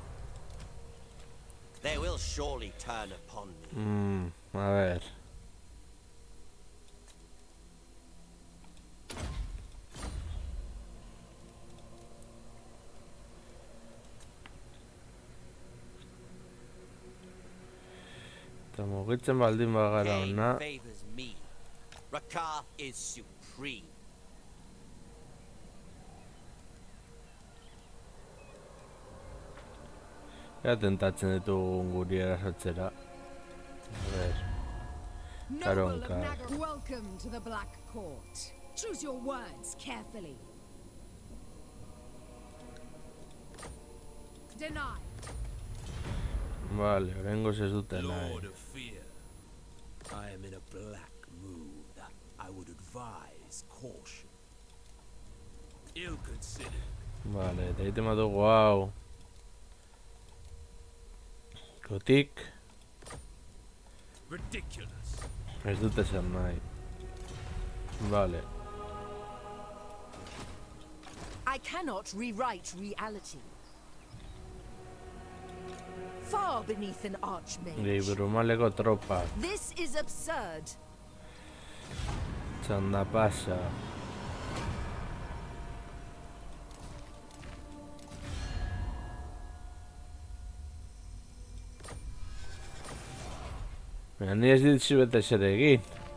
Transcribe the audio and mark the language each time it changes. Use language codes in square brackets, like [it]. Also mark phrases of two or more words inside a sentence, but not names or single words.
[en] They will surely turn upon me. [es] A ver. [eu] Eta mugitzen baldin bagara [en] Cain ona. favors me. Rakar is supreme. [eu] Ea tentatzen ditugun guri erasotzera. [es] A ver. Karonka. [en] Welcome to the Black Court. Choose your words carefully. Deny. [eu] Vale, oraingoz ez dute nahi. [en] Lord of Fear. I am in a black mood. I would advise caution. Ill considered. [eu] Vale, eta egiten badugu hau. Kotik. [en] Ridiculous. [eu] Ez dute zer nahi. Vale. [en] I cannot rewrite reality. Far beneath an archmage. [eu] Gehi brumaleko tropak. [en] This is absurd. [eu] Txanda pasa. Baina ni ez ditzu bete zer egin.